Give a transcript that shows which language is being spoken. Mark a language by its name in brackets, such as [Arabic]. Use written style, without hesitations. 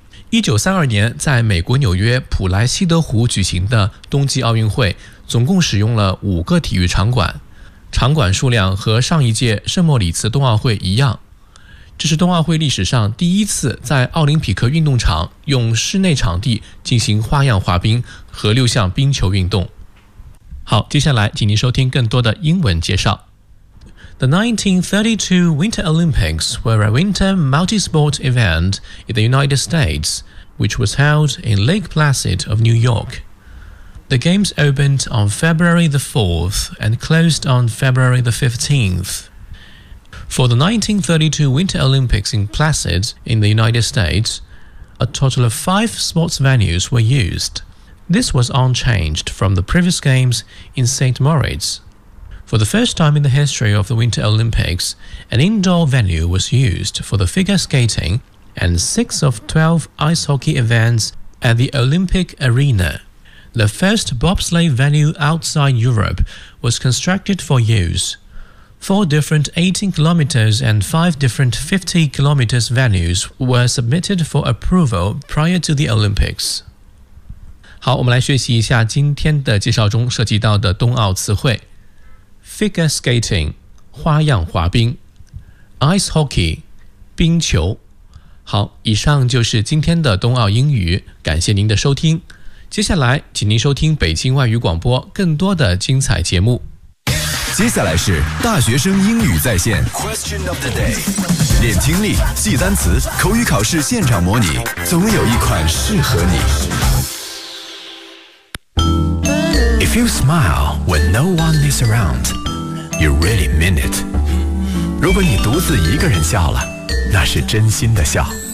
[Chinese] 1932年在美国纽约普莱西德湖举行的冬季奥运会总共使用了5个体育场馆，场馆数量和上一届圣莫里茨冬奥会一样。这是冬奥会历史上第一次在奥林匹克运动场用室内场地进行花样滑冰和六项冰球运动。好，接下来请您收听更多的英文介绍。 [English] The 1932 Winter Olympics were a winter multi-sport event in the United States, which was held in Lake Placid of New York. The games opened on February the 4th and closed on February the 15th. For the 1932 Winter Olympics in Placid in the United States, a total of 5 sports venues were used. This was unchanged from the previous games in St. Moritz. For the first time in the history of the Winter Olympics, an indoor venue was used for the figure skating and 6 of 12 ice hockey events at the Olympic Arena. The first bobsleigh venue outside Europe was constructed for use. 4 different 18 kilometers and 5 different 50 kilometers venues were submitted for approval prior to the Olympics. [Chinese] 好，我们来学习一下今天的介绍中涉及到的冬奥词汇。 Figure skating, 花样滑冰 Ice hockey, 冰球。好，以上就是今天的冬奥英语，感谢您的收听。接下来请您收听北京外语广播更多的精彩节目。接下来是大学生英语在线 [English] Question of the day， [Chinese] 练听力，记单词，口语考试现场模拟，总有一款适合你。 [English] If you smile when no one is around, you really mean it. [Chinese] 如果你独自一个人笑了，那是真心的笑。